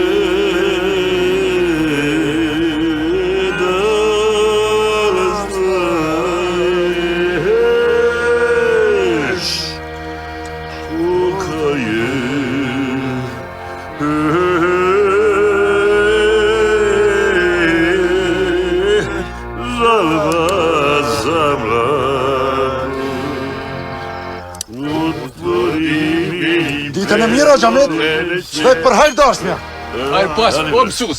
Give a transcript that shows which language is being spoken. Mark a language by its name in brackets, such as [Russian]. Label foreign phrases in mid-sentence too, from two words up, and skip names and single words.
[Serbian] da li znaješ, kolika je žalba za mlad. [Albanian] ditën e mirë, Xhamet, shpet për hajr dasmja. Hajr pas, mësus.